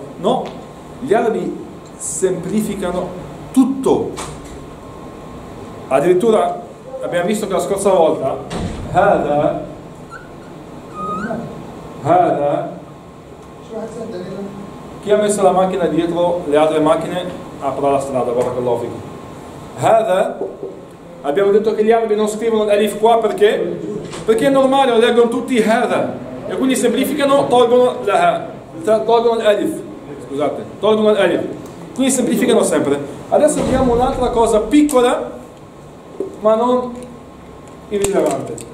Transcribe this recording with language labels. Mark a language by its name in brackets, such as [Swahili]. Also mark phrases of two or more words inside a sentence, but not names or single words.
[Italian] No, gli arabi semplificano tutto. Addirittura abbiamo visto che la scorsa volta Hada chi ha messo la macchina dietro le altre macchine apra la strada, [Arabic] بارك الله فيكم. [Italian] Hada, abbiamo detto che gli arabi non scrivono l'alif qua perché? Perché è normale, lo leggono tutti Hada e quindi semplificano, tolgono l'alif, scusate, tolgono l'alif, quindi semplificano sempre. Adesso vediamo un'altra cosa piccola ma non irrilevante.